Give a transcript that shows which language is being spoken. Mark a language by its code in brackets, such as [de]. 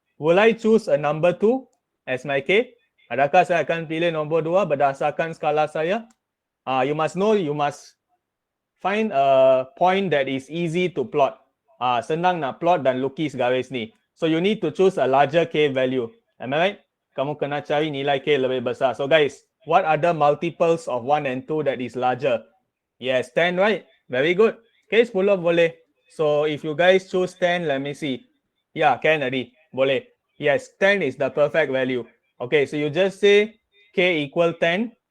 [en] Will I choose a number 2 as my k? [ms] Adakah saya akan pilih nombor 2 berdasarkan skala saya? [en] You must know, you must find a point that is easy to plot. [ms] Senang nak plot dan lukis garis ni. [en] So you need to choose a larger k value. Am I right? [ms] Kamu kena cari nilai k lebih besar. [en] So guys, what are the multiples of 1 and 2 that is larger? Yes, 10 right? Very good. Okay, 10 boleh. So if you guys choose 10, let me see. Yeah, can already. Boleh. Yes, 10 is the perfect value. Okay, so you just say k equal 10.